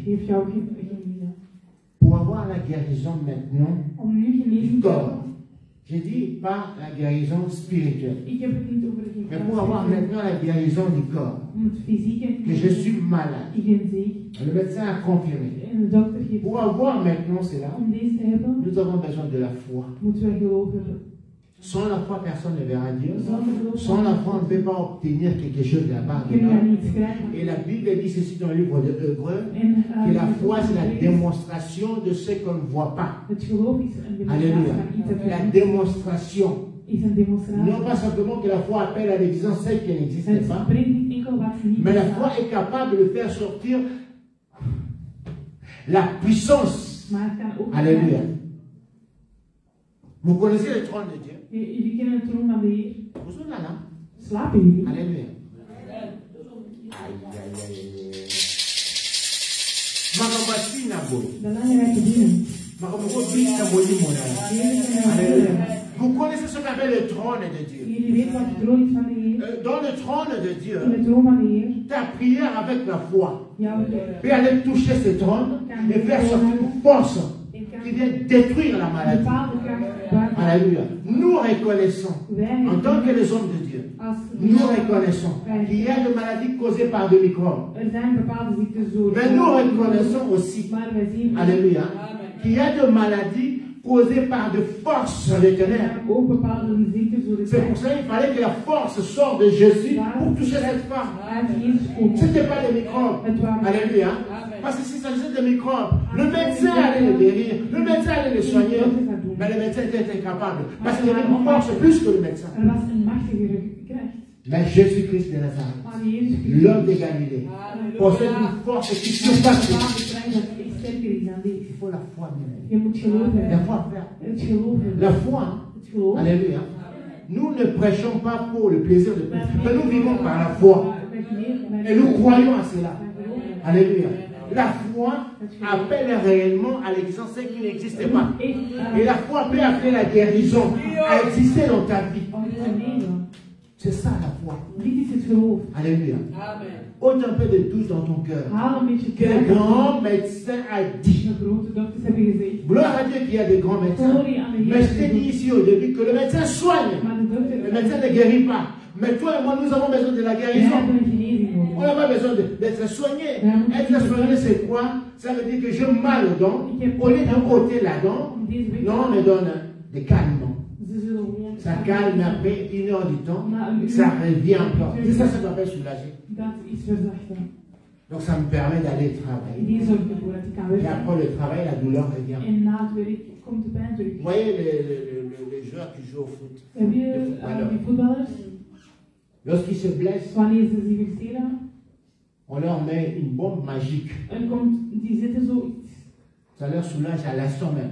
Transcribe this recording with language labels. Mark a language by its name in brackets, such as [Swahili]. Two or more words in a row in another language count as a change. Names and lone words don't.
[Dutch] heeft jou genezen. [French] Pour avoir la guérison maintenant [Dutch] Om nu [French] du [Dutch] genezing te [French] corps, [Dutch] hebben. [French] j'ai dit pas la guérison spirituelle, [Dutch] Ik heb het niet over de [French] mais pour avoir maintenant la guérison du corps, [Dutch] om het fysieke [French] que je suis malade. [Dutch] ik ben ziek. [French] Le médecin a confirmé. [Dutch] En de dokter geeft. [French] Pour avoir maintenant cela, [Dutch] Om deze te hebben, [French] nous avons besoin de la foi. [Dutch] moeten we geloof hebben. [French] Sans la foi, personne ne verra Dieu. [Dutch] Zonder geloof [French] Sans la foi, on ne peut pas obtenir quelque chose de la part de [Dutch] kunnen we [French] Dieu. [Dutch] niets krijgen. [French] Et la Bible dit ceci dans le livre de Hébreux, [Dutch] En [French] que la foi, c'est la démonstration de ce qu'on ne voit pas. [Dutch] het geloof is een demonstratie [French] Alléluia. [Dutch] van iets dat [French] La [Dutch] we [French] démonstration. [Dutch] is een demonstratie. [French] Non pas simplement que la foi appelle à l'existence celle qui n'existe [Dutch] Het [French] pas, [Dutch] brengt niet enkel wat ze niet [French] mais la [Dutch] bestaan, [French] foi est capable de faire sortir la puissance. [Dutch] maar het kan ook. [French] Alléluia. Vous connaissez le trône de Dieu? [Dutch] Jullie kennen het troon van de Heer. [French] Vous êtes là, là? [Dutch] Slapen jullie? [French] Alléluia. Aïe, aïe, aïe, aïe. [Lingala] Makamati na boy. [Dutch] Belangrijke dingen. [Lingala] Makamati na boy ni monana. [French] Alléluia. Vous connaissez ce qu'appelle le trône de Dieu. [Dutch] Jullie weten wat het troon is van de Heer. [French] Dans le trône de [Dutch] In [French] Dieu, [Dutch] het troon van de Heer. [French] ta prière avec la foi [Dutch] Jouw [French] peut aller toucher ce trône et faire sortir une force qui vient détruire la maladie. [Dutch] bepaalde kracht buiten. [French] Alléluia. Nous reconnaissons, [Dutch] Wij [French] en tant que les hommes de Dieu, [Dutch] als [French] nous reconnaissons qu'il y a des maladies causées par des microbes. [Dutch] er zijn bepaalde ziektes zo. [French] Mais nous reconnaissons aussi, [Dutch] Maar wij zien [French] alléluia, qu'il y a des maladies causées par des forces de ténèbres. [Dutch] ook bepaalde ziektes zo. [French] C'est pour ça qu'il fallait que la force sorte de Jésus pour toucher cette femme. [Dutch] Uit Jezus komt. [French] Ce n'était pas des microbes. [Dutch] Het waren [French] Alléluia. Parce que s'il s'agissait de microbes, le médecin allait les guérir, le médecin allait les soigner. Mais le médecin était incapable. Parce qu'il y avait une force plus que le médecin. [Dutch] er was een machtigere kracht. [French] Mais Jésus-Christ de Nazareth, [Dutch] Maar Jezus Christus [French] l'homme de Galilée, possède une force qui surpasse. [Dutch] bepaalde kracht dat sterker is dan deze. [French] Il faut la foi, bien aimé. [Dutch] Je moet geloven. [French] La foi, frère. [Dutch] Het geloven. [French] La foi. [Dutch] Het geloof. [French] Alléluia. Nous ne prêchons pas pour le plaisir de prêcher, mais nous vivons par la foi. Et nous croyons à cela. Alléluia. La foi appelle réellement à l'existence ce qui n'existait pas. Et la foi peut appeler la guérison à exister dans ta vie. C'est ça la foi. [Dutch] Dit is het geloof. [French] Alléluia. Ôte un peu de doute dans ton cœur. [Dutch] Haal een beetje [French] Que le grand médecin a dit. [Dutch] De grote dokters hebben gezegd. [French] Gloire à Dieu qu'il y a des grands médecins. [Dutch] Glorie aan de [French] Mais je [Dutch] Heer. [French] t'ai dit ici au début que le médecin soigne. [Dutch] Maar de dokter [French] Le médecin ne guérit pas. Mais toi et moi, nous avons besoin de la [Dutch] We [French] guérison. [Dutch] hebben een genezing [French] On [Dutch] nodig. [French] n'a pas besoin d'être soigné. [Dutch] Ja, [French] Être soigné, c'est quoi? Ça veut dire que j'ai mal aux dents. Au lieu d'un côté la dent, [Dutch] Om deze weg te [French] non, on me [Dutch] halen. [French] donne des calmants. [Dutch] Ze zullen gewoon... [French] Ça calme, après 1 heure du temps, [Dutch] Na een uur- [French] ça revient encore. C'est ça, ça m'appelle soulager. [Dutch] Dat is verzachten. [French] Donc ça me permet d'aller travailler. [Dutch] Die zorgt ervoor dat ik kan [French] Et [Dutch] werken. [French] après le travail, la douleur revient. [Dutch] En na het werk komt de pijn terug. [French] Vous voyez les joueurs qui jouent au foot. [Dutch] Heb je die voetballers, [French] Lorsqu'ils se blessent, [Dutch] wanneer ze zich verstelen, [French] on leur met une bombe magique. [Dutch] die zitten zoiets. [French] Ça leur soulage à l'instant même.